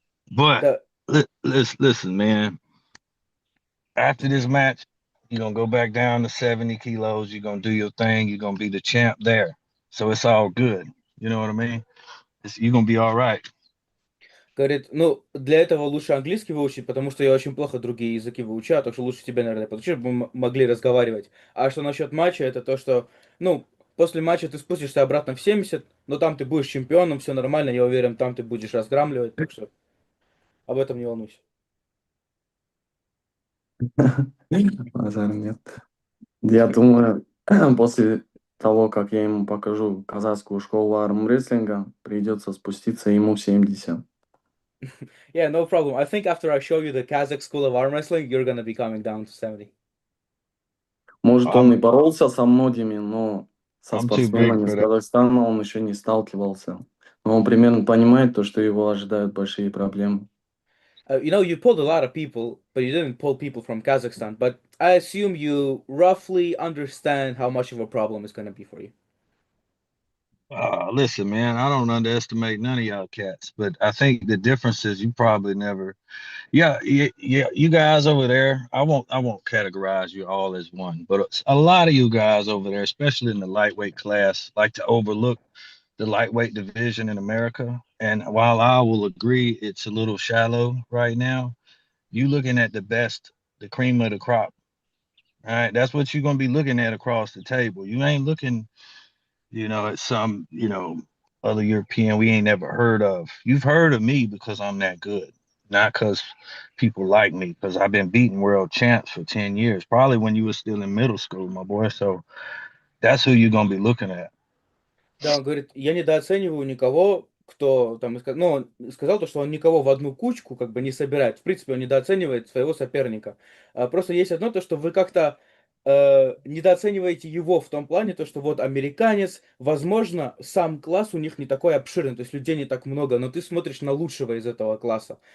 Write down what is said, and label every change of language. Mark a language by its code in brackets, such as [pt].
[en] But The, listen, man. After this match, you're gonna go back down to 70 kilos. You're gonna do your thing. You're gonna be the champ there. So it's all good. You know what I mean? You're gonna be all right. [ru] Говорит, для этого лучше английский выучить, потому что я очень плохо другие языки выучаю, так что лучше тебе, наверное, подучить, чтобы мы могли разговаривать. А что насчет матча, это то, что, после матча ты спустишься обратно в 70, но там ты будешь чемпионом, все нормально, я уверен, там ты будешь разграмливать, так что об этом не волнуйся. Базара нет. Я думаю, после того, как я ему покажу казахскую школу армрестлинга, придется спуститься ему в 70. [en] Yeah, no problem. I think after I show you the Kazakh school of arm wrestling, you're gonna be coming down to 70. [ru] Может, он и [en] I'm [ru] боролся со многими, но со [en] I'm too big [ru] спортсменами из [en] for that. [ru] Казахстана он еще не сталкивался. Но он примерно понимает то, что его ожидают большие проблемы. [en] You pulled a lot of people, but you didn't pull people from Kazakhstan. But I assume you roughly understand how much of a problem it's gonna be for you. Listen, man, I don't underestimate none of y'all cats, but I think the difference is you probably never. Yeah, yeah. You guys over there, I won't categorize you all as one, but a lot of you guys over there, especially in the lightweight class, like to overlook the lightweight division in America. And while I will agree it's a little shallow right now, you looking at the best, the cream of the crop. All right, that's what you're gonna be looking at across the table. You ain't looking, at some, other European we ain't never heard of. You've heard of me because I'm that good, not because people like me, because I've been beating world champs for 10 years, probably when you were still in middle school, my boy. So that's who you're gonna be looking at. [ru] Да, он говорит, я недооцениваю никого, кто там, он сказал то, что он никого в одну кучку как бы не собирает. В принципе, он недооценивает своего соперника. Просто есть одно то, что вы как-то недооцениваете его в том плане, то, что вот американец, возможно, сам класс у них не такой обширный, то есть людей не так много, но ты смотришь на лучшего из этого класса.